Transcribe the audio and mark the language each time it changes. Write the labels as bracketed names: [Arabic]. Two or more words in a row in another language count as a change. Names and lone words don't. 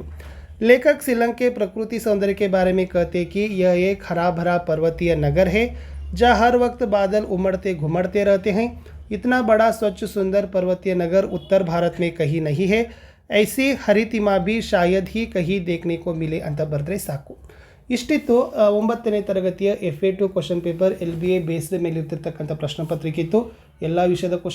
[Hindi] लेखक शिलंग के प्रकृति सौंदर्य के बारे में कहते कि यह एक हरा भरा पर्वतीय नगर है जहाँ हर वक्त बादल उमड़ते घुमड़ते रहते हैं। इतना बड़ा स्वच्छ सुंदर पर्वतीय नगर उत्तर भारत में कहीं नहीं है। ऐसी हरितिमा भी शायद ही कहीं देखने को मिले [Kannada] ಅಂತ ಬರೆದ್ರೆ ಸಾಕು। ಇಷ್ಟಿತ್ತು 9ನೇ ತರಗತಿಯ FA2 [English] question paper [Kannada] LBA ಬೇಸ್ಡ್ ಮೇಲೆ ಇರ್ತಿರ್ತಕ್ಕಂಥ ಪ್ರಶ್ನೆ ಪತ್ರಿಕೆ ಇತ್ತು। ಎಲ್ಲ ವಿಷಯದ ಕ್ವಶನ್